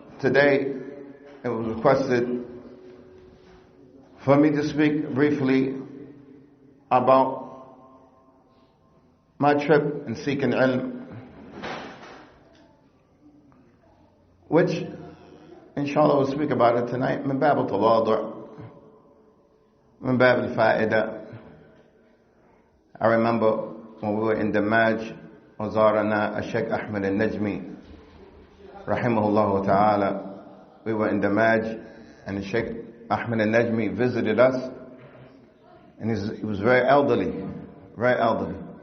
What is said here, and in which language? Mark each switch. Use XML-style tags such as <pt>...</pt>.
<en>Today, it was requested for me to speak briefly about my trip in seeking ilm, which, inshallah, we'll speak about it tonight.</en> <ar>من باب التواضع, من باب الفائدة.</ar> <en>I remember when we were in Damaj,</en> <ar>وزارنا الشيخ أحمد النجمي رحمه الله تعالى.</ar> <en>We were in Damaj, and the Sheikh Ahmed al-Najmi visited us, and he was very elderly, very elderly.</en>